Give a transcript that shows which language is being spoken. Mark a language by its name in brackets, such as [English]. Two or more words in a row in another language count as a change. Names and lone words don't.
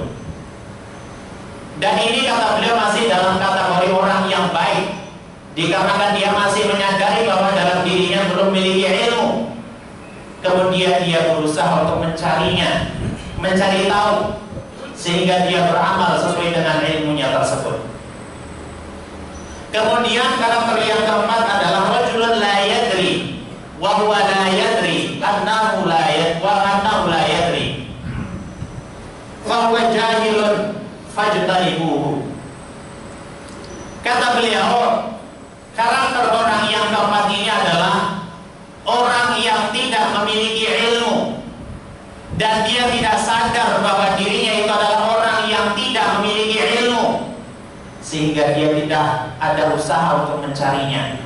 [Indonesian] Dan ini kata beliau masih dalam kategori orang yang baik, dikarenakan dia masih menyadari bahwa dalam dirinya belum memiliki ilmu. Kemudian dia berusaha untuk mencarinya, mencari tahu, sehingga dia beramal sesuai dengan ilmunya tersebut. Kemudian karakter yang keempat adalah [Arabic] رجل لا يدري وهو لا يدري أنه لا يدري فهو جاهل فاجتنبه. [Indonesian] Kata beliau, karakter orang yang keempat ini adalah orang yang tidak memiliki ilmu dan dia tidak sadar bahwa dirinya itu adalah orang yang tidak memiliki ilmu, sehingga dia tidak ada usaha untuk mencarinya.